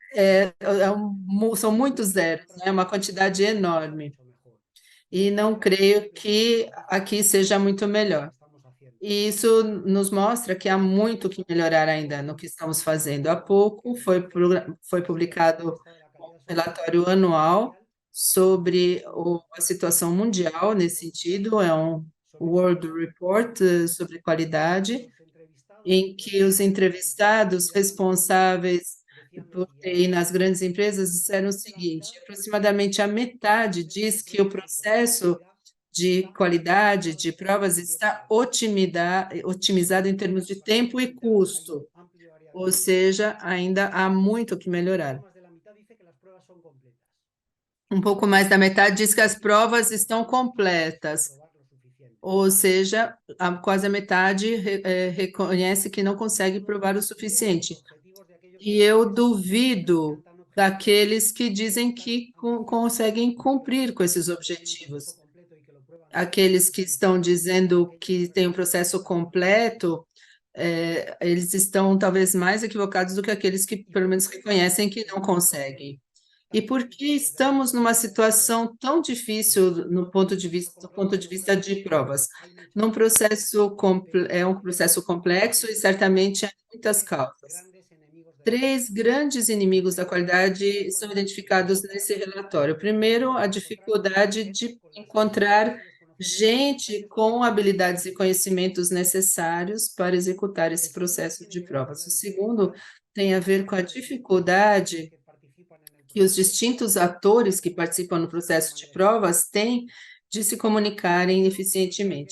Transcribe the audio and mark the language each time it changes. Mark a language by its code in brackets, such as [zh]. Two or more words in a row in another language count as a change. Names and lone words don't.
[pt] são muitos [es] muy [pt] zeros, né? Uma representativa de quantidade [es] donde podríamos estar [pt] enorme. [es] mucho mejor. Y [pt] E [es] eso [pt] não [es] demuestra [pt] creio [es] que tenemos que muchísimo [pt] aqui que seja [es] mejorar [pt] muito [es] en lo que [pt] melhor. [es] estamos haciendo. [pt] E isso nos mostra que há muito que melhorar ainda no que estamos fazendo. Há pouco foi [es] Este informe del [pt] publicado [es] estado de la [pt] um [es] calidad de software [pt] relatório anual [es] mundial [pt] sobre a situação mundial nesse sentido, é um [es] sobre [pt] World [es] calidad, [pt] Report sobre [es] y [pt] qualidade, [es] los entrevistados [pt] em [es] de que las [pt] os [es] grandes empresas [pt] entrevistados [es] de tecnología [pt] responsáveis [es] decían lo [pt] por TI [es] siguiente: [pt] nas grandes empresas disseram o [es] la [pt] seguinte: [es] mitad [pt] aproximadamente a metade [es] de [pt] diz [es] nuestros [pt] que o [es] logros en procesos de [pt] processo [es] calidad [pt] de [es] está [pt] qualidade [es] optimizado [pt] de [es] en términos [pt] provas [es] de tiempo y [pt] está [es] coste. [pt] otimizado em termos de tempo e [es] Hay [pt] custo, [es] un amplio área de [pt] ou [es] mejora. [pt] seja, ainda há muito que [es] Un poco [pt] melhorar. [es] más de la mitad dice que las pruebas son completas. [pt] Um pouco mais da metade diz que as provas estão completas, [es] Probar lo suficiente. [pt] ou seja, quase a metade reconhece que não consegue [es] Dudo [pt] provar o [es] de los [pt] suficiente. [es] objetivos de aquellos que [pt] E [es] dicen [pt] eu [es] que sí, que sean [pt] duvido [es] tan objetivos, [pt] daqueles que [es] que [pt] dizem [es] sean tan [pt] que [es] ambiciosos, [pt] conseguem [es] que nos [pt] cumprir com [es] prometen [pt] esses [es] un proceso [pt] objetivos. [es] completo y que lo prueban [pt] Aqueles que estão [es] realizando [pt] dizendo [es] pequeños [pt] que tem um [es] experimentos de [pt] processo [es] prueba de calidad. [pt] completo, eles estão talvez mais equivocados do que aqueles que [es] ¿Y [pt] pelo [es] por [pt] menos [es] qué estamos [pt] reconhecem [es] en [pt] que [es] este [pt] não [es] momento [pt] conseguem. E [es] tan [pt] por que [es] difícil desde el [pt] estamos [es] punto de [pt] numa [es] vista de la prueba? [pt] situação tão difícil no ponto de [es] Proceso [pt] vista, do [es] complejo [pt] ponto [es] y [pt] de [es] lo [pt] vista [es] prueban. [pt] de provas? [es] Hay muchas [pt] Num [es] causas, [pt] processo [es] pero [pt] é um processo complexo e certamente há muitas [es] tres [pt] causas. [es] grandes enemigos [pt] Três grandes inimigos da qualidade são identificados nesse relatório. Primeiro, a dificuldade de encontrar gente com habilidades e conhecimentos necessários para executar esse processo de provas. O segundo tem a ver com a dificuldade que os distintos atores que participam no processo de provas têm de se comunicarem eficientemente.